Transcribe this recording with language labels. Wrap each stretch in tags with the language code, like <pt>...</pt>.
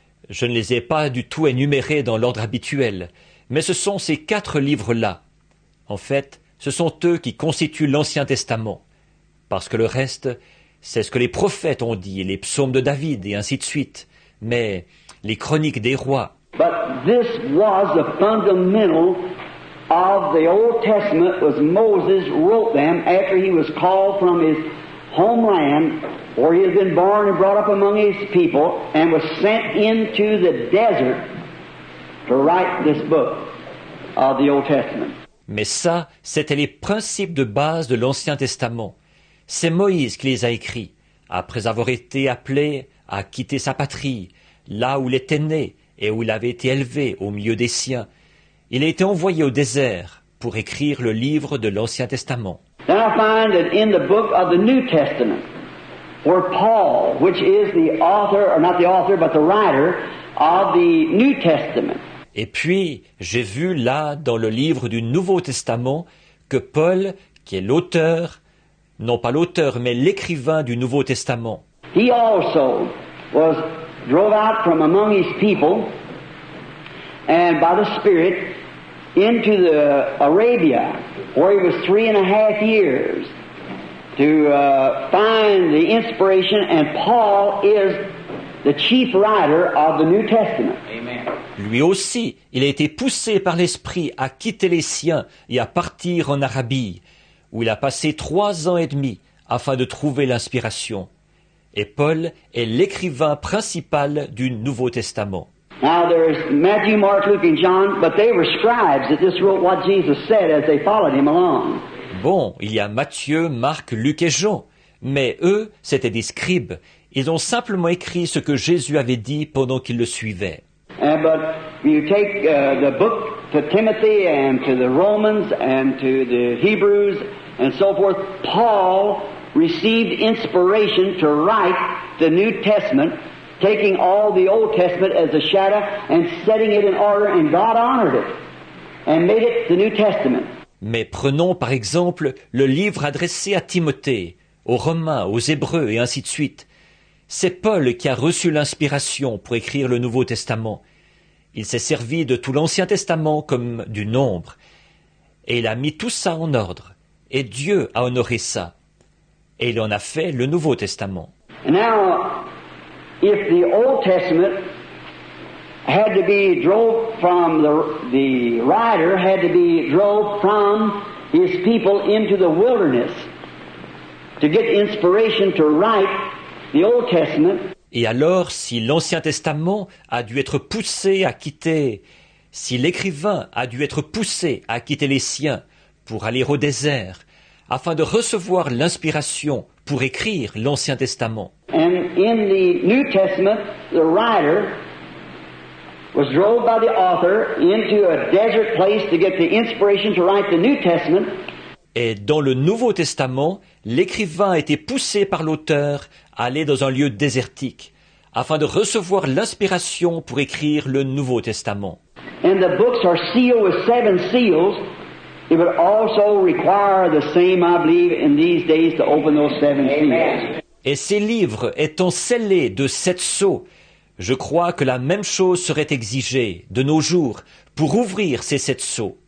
<fr>Je ne les ai pas du tout énumérés dans l'ordre habituel, mais ce sont ces 4 livres-là. En fait, ce sont eux qui constituent l'Ancien Testament, parce que le reste, c'est ce que les prophètes ont dit, les psaumes de David et ainsi de suite, mais les chroniques des rois.</fr> <en>But this was the fundamental of the Old Testament, was Moses wrote them after he was called from his homeland, where he had been born and brought up among his people, and was sent into the desert to write this book of the Old Testament.</en> <fr>Mais ça, c'était les principes de base de l'Ancien Testament. C'est Moïse qui les a écrits, après avoir été appelé à quitter sa patrie, là où il était né et où il avait été élevé au milieu des siens. Il a été envoyé au désert pour écrire le livre de l'Ancien Testament.</fr> <en>Then I find that in the book of the New Testament, where Paul, which is the author, or not the author, but the writer of the New Testament.</en> <fr>Et puis, j'ai vu là, dans le livre du Nouveau Testament, que Paul, qui est l'auteur, non pas l'auteur, mais l'écrivain du Nouveau Testament,</fr> <en>He also was drove out from among his people and by the Spirit into the Arabia, where he was 3.5 years to find the inspiration, and Paul is the chief writer of the New Testament. Amen.</en> <fr>lui aussi, il a été poussé par l'Esprit à quitter les siens et à partir en Arabie, où il a passé 3 ans et demi afin de trouver l'inspiration. Et Paul est l'écrivain principal du Nouveau Testament.</fr> <en>Now there's Matthew, Mark, Luke, and John, but they were scribes that just wrote what Jesus said as they followed him along.</en> <fr>Bon, il y a Matthieu, Marc, Luc et Jean, mais eux, c'étaient des scribes. Ils ont simplement écrit ce que Jésus avait dit pendant qu'ils le suivaient.</fr> <en>But you take the book to Timothy and to the Romans and to the Hebrews and so forth, Paul received inspiration to write the New Testament, taking all the Old Testament as a shadow and setting it in order, and God honored it and made it the New Testament.</en> <fr>Mais prenons par exemple le livre adressé à Timothée, aux Romains, aux Hébreux et ainsi de suite. C'est Paul qui a reçu l'inspiration pour écrire le Nouveau Testament. Il s'est servi de tout l'Ancien Testament comme du nombre. Et il a mis tout ça en ordre. Et Dieu a honoré ça. Et il en a fait le Nouveau Testament.</fr> <en>And now, if the Old Testament had to be drove from the writer had to be drove from his people into the wilderness to get inspiration to write the Old Testament.</en> <fr>Et alors, si l'Ancien Testament a dû être poussé à quitter, si l'écrivain a dû être poussé à quitter les siens pour aller au désert, afin de recevoir l'inspiration pour écrire l'Ancien Testament.</fr> <en>And in the New Testament, the writer was drove by the author into a desert place to get the inspiration to write the New Testament.</en> <fr>Et dans le Nouveau Testament, l'écrivain a été poussé par l'auteur à aller dans un lieu désertique, afin de recevoir l'inspiration pour écrire le Nouveau Testament.</fr> <en>And the books are sealed with 7 seals. It would also require the same, I believe, in these days to open those 7 seals.</en> <fr>Et ces livres étant scellés de 7 sceaux, je crois que la même chose serait exigée de nos jours pour ouvrir ces 7 sceaux.</fr>